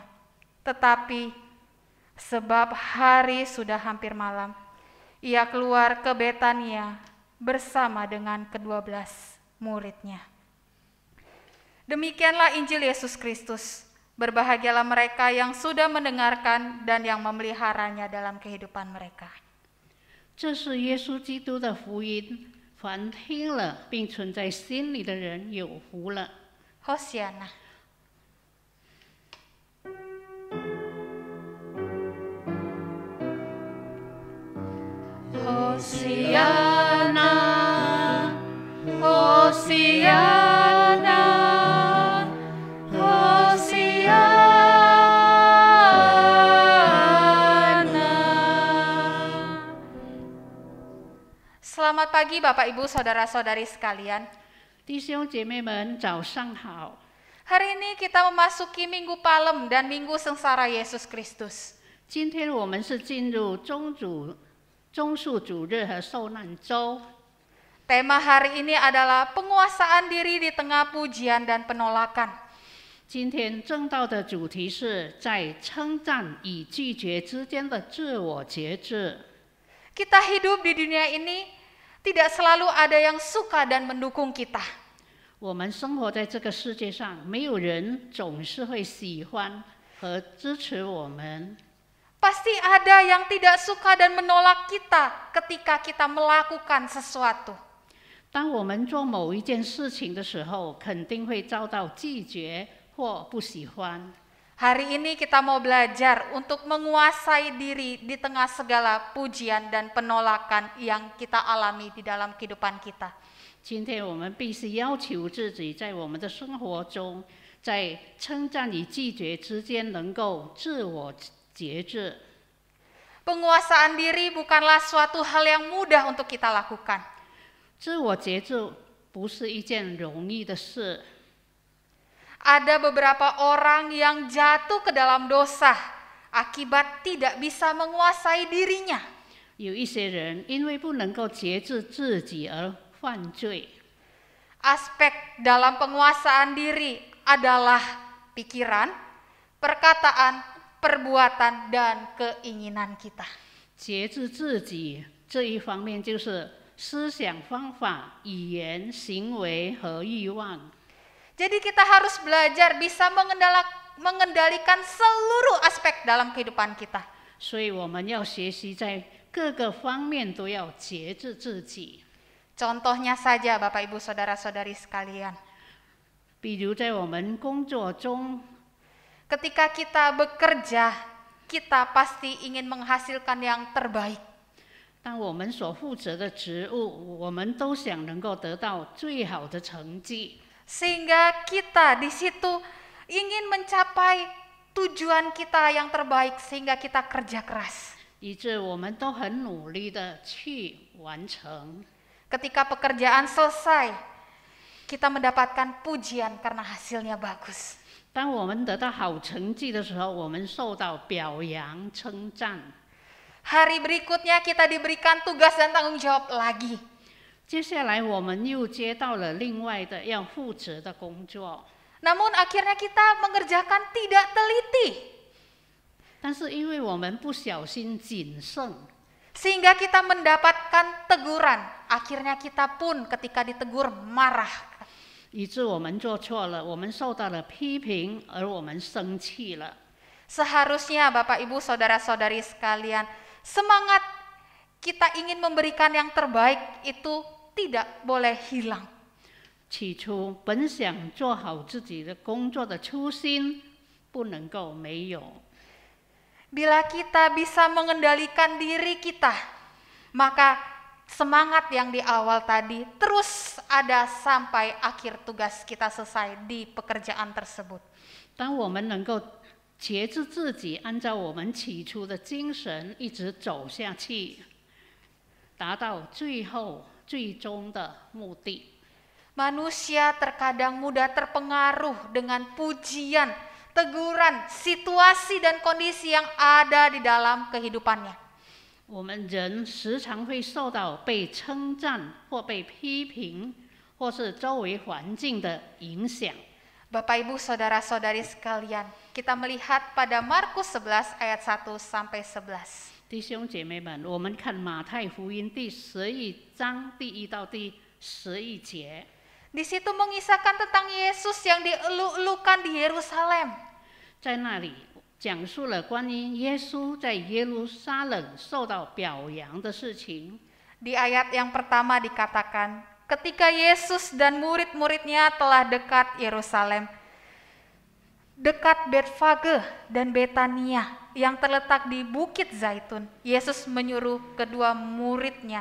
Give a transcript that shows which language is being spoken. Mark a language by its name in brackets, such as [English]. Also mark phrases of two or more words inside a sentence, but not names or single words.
[Indonesian] Tetapi sebab hari sudah hampir malam, ia keluar ke Betania bersama dengan ke-12 murid-muridnya. Demikianlah Injil Yesus Kristus. Berbahagialah mereka yang sudah mendengarkan dan yang memeliharanya dalam kehidupan mereka. [Chinese] 这是耶稣基督的福音，凡听了并存在心里的人有福了。 [Indonesian] Hosiana. Hosiana, Hosiana, Hosiana. Selamat pagi Bapak Ibu Saudara-saudari sekalian. [Chinese] 弟兄姐妹们，早上好！ [Indonesian] Hari ini kita memasuki Minggu Palem dan Minggu Sengsara Yesus Kristus. [Chinese] 今天我们是进入棕树主日和受难周。 [Indonesian] Tema hari ini adalah penguasaan diri di tengah pujian dan penolakan. [Chinese] 今天正道的主题是在称赞与拒绝之间的自我节制。 [Indonesian] Kita hidup di dunia ini tidak selalu ada yang suka dan mendukung kita. [Chinese] 我们生活在这个世界上，没有人总是会喜欢和支持我们。 [Indonesian] Pasti ada yang tidak suka dan menolak kita ketika kita melakukan sesuatu. [Chinese] 当我们做某一件事情的时候，肯定会遭到拒绝或不喜欢。 [Indonesian] Hari ini kita mau belajar untuk menguasai diri di tengah segala pujian dan penolakan yang kita alami di dalam kehidupan kita. [Chinese] 今天我们必须要求自己，在我们的生活中，在称赞与拒绝之间能够自我节制。 [Indonesian] Penguasaan diri bukanlah suatu hal yang mudah untuk kita lakukan. [Chinese] 自我节制不是一件容易的事。 [Indonesian] Ada beberapa orang yang jatuh ke dalam dosa akibat tidak bisa menguasai dirinya. [Chinese] 有一些人因为不能够节制自己而犯罪。 [Indonesian] Aspek dalam penguasaan diri adalah pikiran, perkataan, perbuatan, dan keinginan kita. [Chinese] 节制自己这一方面就是思想方法、语言、行为和欲望。 [Indonesian] Jadi kita harus belajar bisa mengendalikan seluruh aspek dalam kehidupan kita. [Chinese] 所以我们要学习在各个方面都要节制自己。 [Indonesian] Contohnya saja Bapak Ibu Saudara-saudari sekalian. [Chinese] 比如在我们工作中， [Indonesian] Ketika kita bekerja, kita pasti ingin menghasilkan yang terbaik. [Chinese] 当我们所负责的职务，我们都想能够得到最好的成绩。 [Indonesian] Sehingga kita di situ ingin mencapai tujuan kita yang terbaik sehingga kita kerja keras. [Chinese] 以致我们都很努力的去完成。 [Indonesian] Ketika pekerjaan selesai, kita mendapatkan pujian karena hasilnya bagus. [Chinese] 当我们得到好成绩的时候，我们受到表扬、称赞。 [Indonesian] Hari berikutnya kita diberikan tugas dan tanggung jawab lagi. [Chinese] 接下来我们又接到了另外的要负责的工作， [Indonesian] Namun akhirnya kita mengerjakan tidak teliti. [Chinese] 但是因为我们不小心谨慎， [Indonesian] Sehingga kita mendapatkan teguran. Akhirnya kita pun ketika ditegur marah. [Chinese] 以致我们做错了，我们受到了批评，而我们生气了。 [Indonesian] Seharusnya Bapak Ibu Saudara-saudari sekalian, semangat kita ingin memberikan yang terbaik itu tidak boleh hilang. [Chinese] 起初本想做好自己的工作的初心，不能够没有。 [Indonesian] Bila kita bisa mengendalikan diri kita, maka semangat yang di awal tadi terus ada sampai akhir tugas kita selesai di pekerjaan tersebut. [Chinese] 当我们能够节制自己，按照我们起初的精神一直走下去，达到最终的目的。 [Indonesian] Manusia terkadang mudah terpengaruh dengan pujian, teguran, situasi dan kondisi yang ada di dalam kehidupannya. [Chinese] 我们人时常会受到被称赞或被批评，或是周围环境的影响。 [Indonesian] Bapak Ibu Saudara-saudari sekalian, kita melihat pada Markus 11 ayat 1 sampai 11. [Chinese] 弟兄姐妹们，我们看马太福音第11章第1到第11节。 [Indonesian] Di situ mengisahkan tentang Yesus yang dieluk-elukan di Yerusalem. [Chinese] 在那里讲述了关于耶稣在耶路撒冷受到表扬的事情。 [Indonesian] Di ayat yang pertama dikatakan, ketika Yesus dan murid-muridnya telah dekat Yerusalem, dekat Betfage dan Betania yang terletak di Bukit Zaitun, Yesus menyuruh kedua muridnya.